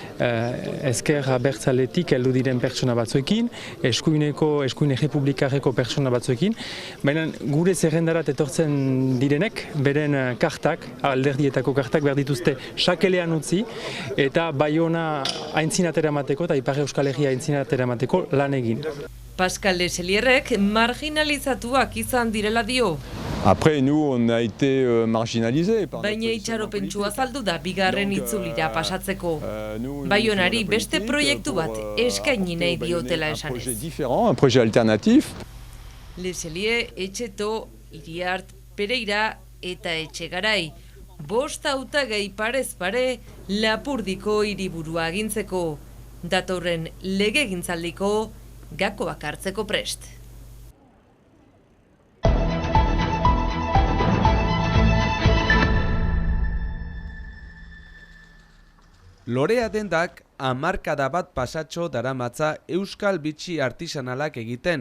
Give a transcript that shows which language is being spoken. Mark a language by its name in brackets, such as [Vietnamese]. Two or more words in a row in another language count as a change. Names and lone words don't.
[Basque] ezker abertzaletik heldu diren pertsona batzuekin, eskuin errepublikarreko pertsona batzuekin, baina gure zerrendarat etortzen diren beren kartak, alderdietako kartak behar dituzte sakelean utzi eta Baiona aintzinatera emateko eta Ipar Euskal Herria aintzinatera emateko lan egin. Pascal Leselierrek marginalizatuak izan direla dio. [French] Après, nous, on a été marginalisés. [Basque] Baina itxaropentsua azaldu da bigarren itzulira pasatzeko. Baionari beste proiektu bat eskaini nahi diotela esanez. [French] Un projet alternatif. [Basque] Leselie, Etxeto, Iriart, Pereira eta Etxegarai. 5 hautagai parez pare Lapurdiko hiriburua agintzeko. Datorren legegintzaldiko gakoak hartzeko prest. Lorea dendak hamarkada bat pasatxo daramatza euskal bitxi artisanalak egiten.